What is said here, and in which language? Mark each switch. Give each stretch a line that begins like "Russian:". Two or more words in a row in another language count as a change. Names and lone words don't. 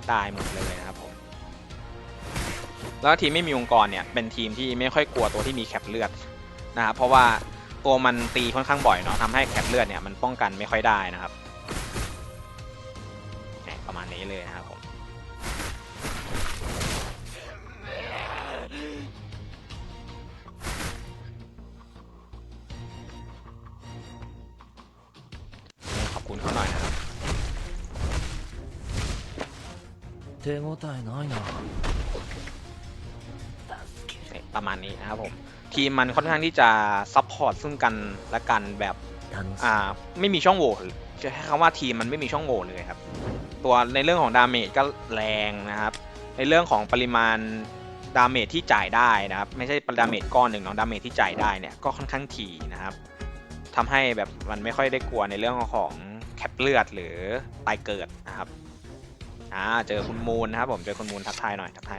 Thai: ได้หมดเลยนะครับผมแล้วทีมไม่มีองค์กรเนี่ยเป็นทีมที่ไม่ค่อยกลัวตัวที่มีแคปเลือดนะครับเพราะว่าตัวมันตีค่อนข้างบ่อยเนาะทำให้แคปเลือดเนี่ยมันป้องกันไม่ค่อยได้นะครับประมาณนี้เลยนะครับผมขอบคุณเขาหน่อยนะครับ
Japanese: 手応えないな
Thai: ประมาณนี้นะครับผมทีมมันค่อนข้างที่จะซัพพอร์ตซึ่งกันและกันแบบ
Japanese: 楽し
Thai: ไม่มีช่องโหว่จะให้คำว่าทีมมันไม่มีช่องโหว่เลยครับตัวในเรื่องของดาเมจก็แรงนะครับในเรื่องของปริมาณดาเมจที่จ่ายได้นะครับไม่ใช่ดาเมจก้อนหนึ่งเนาะดาเมจที่จ่ายได้เนี่ยก็ค่อนข้างถี่นะครับทำให้แบบมันไม่ค่อยได้กลัวในเรื่องของแคปเลือดหรือตายเกิดนะครับเจอคุณมูลนะครับผมเจอคุณมูลทักทายหน่อย